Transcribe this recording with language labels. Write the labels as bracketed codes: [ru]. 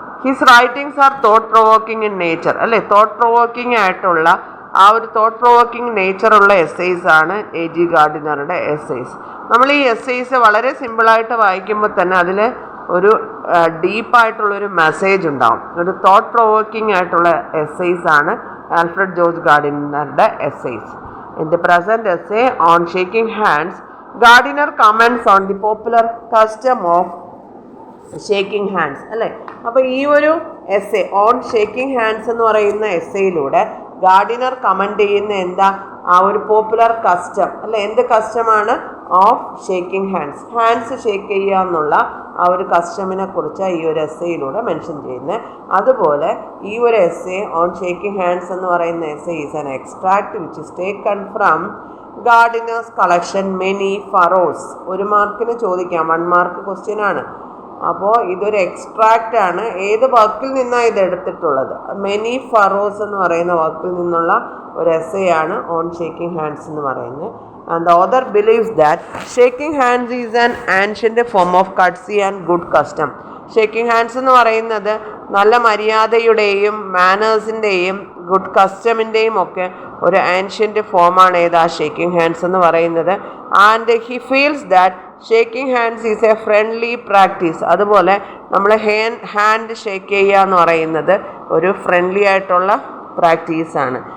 [en] His writings are thought provoking in nature. [ml] അല്ലേ, thought provoking ആയിട്ടുള്ള ആ ഒരു തോട്ട് പ്രൊവോക്കിംഗ് നേച്ചറുള്ള എസ്സേസ് ആണ് A.G. ഗാർഡിനറുടെ എസ്സേസ്. നമ്മൾ ഈ എസ്സേസ് വളരെ സിമ്പിളായിട്ട് വായിക്കുമ്പോൾ തന്നെ അതിൽ ഒരു ഡീപ്പായിട്ടുള്ളൊരു മെസ്സേജ് ഉണ്ടാവും. ഒരു തോട്ട് പ്രൊവോക്കിംഗ് ആയിട്ടുള്ള എസ്സേസ് ആണ് Alfred George ഗാർഡിനറുടെ essays. [en] In the present essay on shaking hands, Gardiner comments on the popular custom of shaking hands. [ml] അല്ലേ, അപ്പോൾ ഈ ഒരു എസ്സേ ഓൺ ഷേക്കിംഗ് ഹാൻഡ്സ് എന്ന് പറയുന്ന എസ്സേയിലൂടെ ഗാർഡിനർ കമൻറ്റ് ചെയ്യുന്ന എന്താ, ആ ഒരു പോപ്പുലർ കസ്റ്റം, അല്ലെ, എന്ത് കസ്റ്റമാണ്, of shaking hands, hands shake ചെയ്യുക എന്നുള്ള ആ ഒരു കസ്റ്റമിനെ കുറിച്ച് ഈ ഒരു എസ്സേയിലൂടെ മെൻഷൻ ചെയ്യുന്നത്. അതുപോലെ ഈ ഒരു [en] essay on shaking hands [ml] എന്ന് പറയുന്ന [en] Essay is an extract which is taken from Gardiner's collection many furrows. [ml] 1 മാർക്കിന് ചോദിക്കാം, 1 മാർക്ക് ക്വസ്റ്റ്യൻ ആണ്. അപ്പോൾ ഇതൊരു എക്സ്ട്രാക്റ്റ് ആണ്. ഏത് വർക്കിൽ നിന്നാണ് ഇത് എടുത്തിട്ടുള്ളത്? മെനി ഫറോസ് എന്ന് പറയുന്ന വർക്കിൽ നിന്നുള്ള ഒരു എസ്സേ ആണ് ഓൺ ഷേക്കിംഗ് ഹാൻഡ്സ് എന്ന് പറയുന്നത്. [en] And the author believes that shaking hands is an ancient form of courtesy and good custom. [ml] Shaking hands എന്ന് പറയുന്നത് നല്ല മര്യാദയുടെയും മാനേഴ്സിൻ്റെയും ഗുഡ് കസ്റ്റമിൻ്റെയും ഒക്കെ ഒരു ആൻഷ്യൻ്റ് ഫോമാണ് ഏതാ ഷേക്കിംഗ് ഹാൻഡ്സ് എന്ന് പറയുന്നത്. [en] And he feels that shaking hands is a friendly practice. [ml] അതുപോലെ നമ്മൾ ഹാൻഡ് ഷേക്ക് ചെയ്യുക എന്ന് പറയുന്നത് ഒരു ഫ്രണ്ട്ലി ആയിട്ടുള്ള പ്രാക്ടീസാണ്.